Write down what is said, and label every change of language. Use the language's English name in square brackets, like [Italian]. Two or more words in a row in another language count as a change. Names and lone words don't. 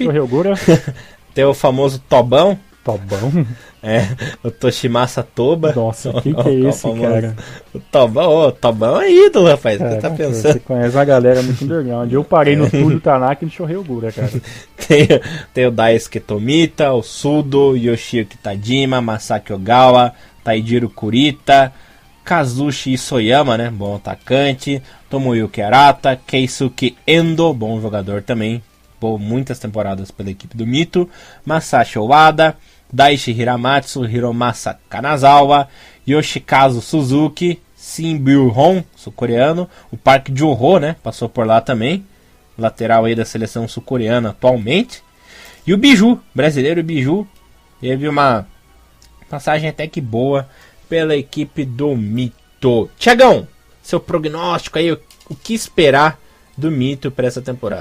[Portuguese] Tem o famoso Tobão. Tobão? O Toshimasa Toba. Nossa, que é esse, famoso, cara? O Tobão é ídolo, rapaz. O que você tá pensando? Você conhece uma galera muito underground. Eu parei no Turo Tanaka e no Shohei Ogura, cara. Tem o Daisuke Tomita, o Sudo, Yoshiyuki Tajima, Masaki Ogawa, Taijiro Kurita, Kazushi Isoyama, né? Bom atacante. Tomoyuki Arata, Keisuke Endo, bom jogador também. Muitas temporadas pela equipe do Mito. Masashi Owada, Daichi Hiramatsu, Hiromasa Kanazawa, Yoshikazu Suzuki, Shin Byul-hon, sul-coreano. O Park Joo-ho, né? Passou por lá também. Lateral aí da seleção sul-coreana atualmente. E o Biju, brasileiro Biju. Teve uma passagem até que boa pela equipe do Mito. Thiagão, seu prognóstico aí, o que esperar do Mito para essa temporada?